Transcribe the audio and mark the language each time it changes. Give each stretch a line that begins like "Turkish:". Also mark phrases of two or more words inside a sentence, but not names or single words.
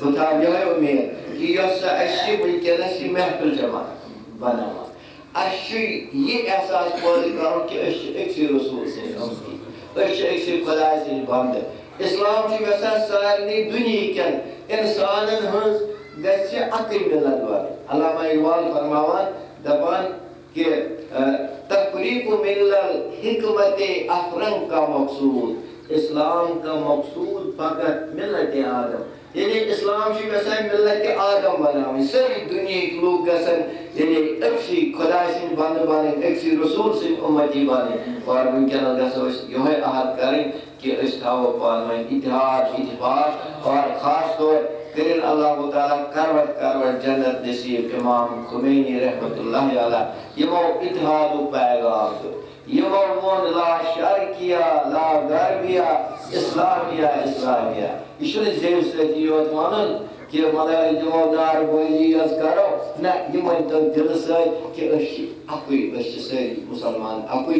Kashmiri: بہٕ تھاو یِہوٚے اُمید کہِ یۄس سا اَسہِ چھِ وٕنکٮ۪نَس یہِ محفِل چھےٚ بناوان اَسہِ چھُ یہِ احساس پٲدٕ کَرُن کہِ أسۍ چھِ أکسٕے رسوٗل سٕنٛدۍ اُمتی، أسۍ چھِ أکسٕے خۄداے سٕنٛدۍ بنٛدٕ. اِسلام چھُ یژھان سارنٕے دُنہیٖکٮ۪ن اِنسانن ہٕنٛز گژھِ اَکٕے مِلت بَنٕنۍ.
Urdu: علامہ اقبال
Kashmiri: فرماوان دَپان کہِ
Urdu: تفریٖق مِل الحکمتِ افرنگ کا مقصوٗد. اسلام کا مقصوٗد فقط مِلتِ آدم.
Kashmiri: یعنی اسلام چھُ یژھان مِلتِ آدم بناوٕنۍ. سٲری دُنہیٖکۍ لوٗکھ گژھن یعنی أکسٕے خۄداے سٕنٛدۍ بنٛدٕ بنٕنۍ، أکسٕے رسوٗل سٕنٛدۍ اُمتی بنٕنۍ. اور وٕنکٮ۪نس گژھو أسۍ یِہوٚے عہد کَرٕنۍ کہِ أسۍ تھاوو پانہٕ ؤنۍ اتحاد اتفاق. اور خاص طور کٔرِنۍ اللہ تعالیٰ کروٹ کروٹ جنت نصیٖب امام خمینی
Arabic: رحمتہ اللہ علیہ.
Kashmiri: یِمو اتحادُک پیغام دیُت، یِمو ووٚن
Arabic: لا شرقیہ لا غربیہ اسلامیہ اسلامیہ.
Kashmiri: یہِ چھُنہٕ زیٚوِ سۭتی یوت وَنُن کہِ مطلب دِمو نعرٕ بٲزی یٲژ کَرو، نہ یہِ مٲنۍتو دِلہٕ سۭتۍ کہِ أسۍ چھِ اَکُے، أسۍ چھِ سٲری مُسلمان اَکُے.